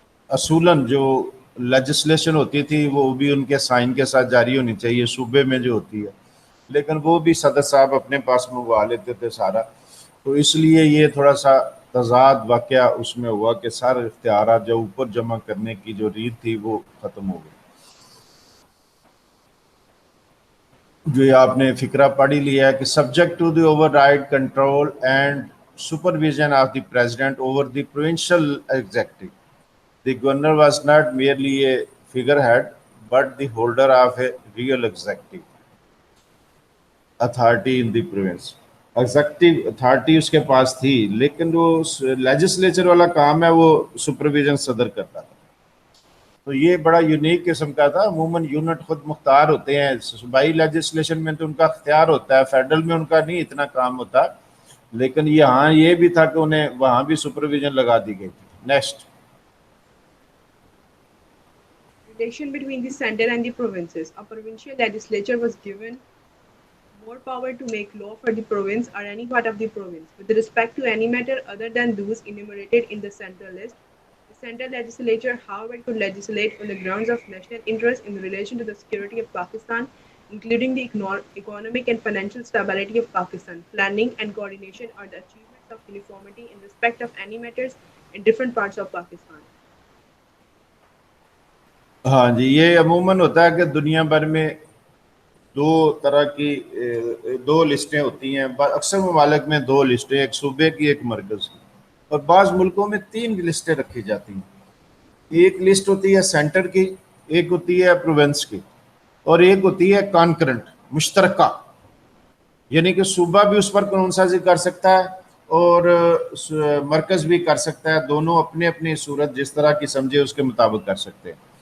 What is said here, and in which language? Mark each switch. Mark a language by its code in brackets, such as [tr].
[ur] اصولاً جو لیجسلیشن ہوتی تھی وہ بھی ان کے سائن کے ساتھ جاری ہونی چاہیے صوبے میں جو ہوتی ہے، لیکن وہ بھی صدر صاحب اپنے پاس منگوا لیتے تھے سارا، تو اس لیے یہ تھوڑا سا تضاد واقعہ اس میں ہوا کہ سارے اختیارات جو اوپر جمع کرنے کی جو ریت تھی وہ ختم ہو گئی. جو یہ آپ نے فکرہ پڑھ ہی لیا ہے کہ [en] Subject to the override control and supervision of the president over the provincial executive. The governor was not merely a figurehead, but the holder of a real executive authority in the province. [ur] Executive authority اس کے پاس تھی، لیکن وہ legislature والا کام ہے وہ supervision صدر کرتا تھا. تو یہ بڑا یونیک قسم کا تھا. عموماً یونٹ خود مختار ہوتے ہیں، صوبائی لیجسلیشن میں تو ان کا اختیار ہوتا ہے، فیڈرل میں ان کا نہیں اتنا کام ہوتا، لیکن یہاں یہ بھی تھا کہ انہیں وہاں بھی سپرویژن لگا دی گئی تھی. Next. [en] Relation between the center and the provinces. A provincial legislature was given more power to make law for the province or any part of the province with respect to any matter other than those enumerated in the central list. The central legislature, however, could legislate on the grounds of national interest in relation to the security of Pakistan, including the economic and financial stability of Pakistan, planning and coordination, or the achievement of uniformity in respect of any matters in different parts of Pakistan. [ur] ہاں جی، یہ عموماً ہوتا ہے کہ دنیا بھر میں دو طرح کی دو لسٹیں ہوتی ہیں، اکثر ممالک میں دو لسٹیں، ایک صوبے کی ایک مرکز کی، اور بعض ملکوں میں تین لسٹیں رکھی جاتی ہیں. ایک لسٹ ہوتی ہے سینٹر کی، ایک ہوتی ہے پروونس کی، اور ایک ہوتی ہے کانکرنٹ مشترکہ، یعنی کہ صوبہ بھی اس پر قانون سازی کر سکتا ہے اور مرکز بھی کر سکتا ہے، دونوں اپنے اپنی صورت جس طرح کی سمجھے اس کے مطابق کر سکتے ہیں.